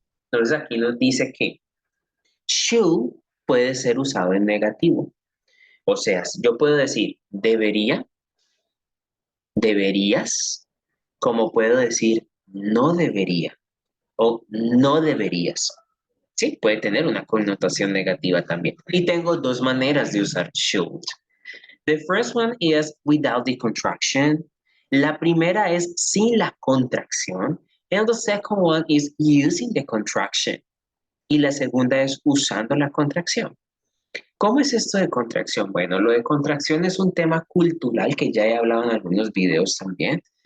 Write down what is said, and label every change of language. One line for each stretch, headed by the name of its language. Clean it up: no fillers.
Spanish: Entonces aquí nos dice que should puede ser usado en negativo. O sea, yo puedo decir debería, deberías, como puedo decir no debería o no deberías. Sí, puede tener una connotación negativa también. Y tengo dos maneras de usar should.
English: The first one is without the contraction.
Spanish: La primera es sin la contracción.
English: And the second one is using the contraction.
Spanish: Y la segunda es usando la contracción. ¿Cómo es esto de contracción? Bueno, lo de contracción es un tema cultural que ya he hablado en algunos videos también.